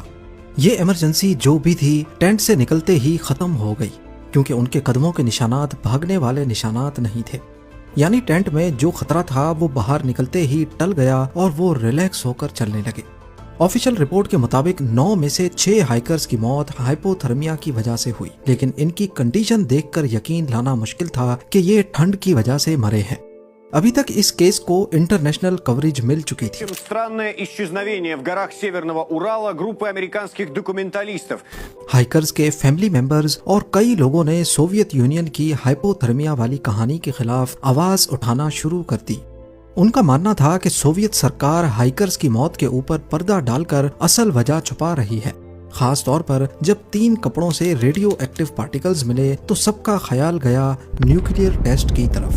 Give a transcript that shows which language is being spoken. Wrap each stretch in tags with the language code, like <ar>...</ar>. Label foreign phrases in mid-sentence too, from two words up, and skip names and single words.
<ur>یہ ایمرجنسی جو بھی تھی ٹینٹ سے نکلتے ہی ختم ہو گئی کیونکہ ان کے قدموں کے نشانات بھاگنے والے نشانات نہیں تھے، یعنی ٹینٹ میں جو خطرہ تھا وہ باہر نکلتے ہی ٹل گیا اور وہ ریلیکس ہو کر چلنے لگے۔</ur> <en>official report</en> <ur>کے مطابق 9 میں سے 6 ہائیکرز کی موت ہائپوتھرمیا کی وجہ سے ہوئی، لیکن ان کی کنڈیشن دیکھ کر یقین لانا مشکل تھا کہ یہ ٹھنڈ کی وجہ سے مرے ہیں۔ ابھی تک اس کیس کو</ur> <en>international coverage</en> <ur>مل چکی تھی۔</ur> <ru>Странное исчезновение в горах Северного Урала группы американских документалистов.</ru> <ur>ہائیکرز کے</ur> <en>family members</en> <ur>اور کئی لوگوں نے سوویت یونین کی ہائپوتھرمیا والی کہانی کے خلاف آواز اٹھانا شروع کر دی۔ ان کا ماننا تھا کہ سوویت سرکار ہائیکرز کی موت کے اوپر پردہ ڈال کر اصل وجہ چھپا رہی ہے۔ خاص طور پر جب 3 کپڑوں سے</ur> <en>radioactive particles</en> <ur>ملے تو سب کا خیال گیا</ur> <en>nuclear test</en> <ur>کی طرف۔</ur>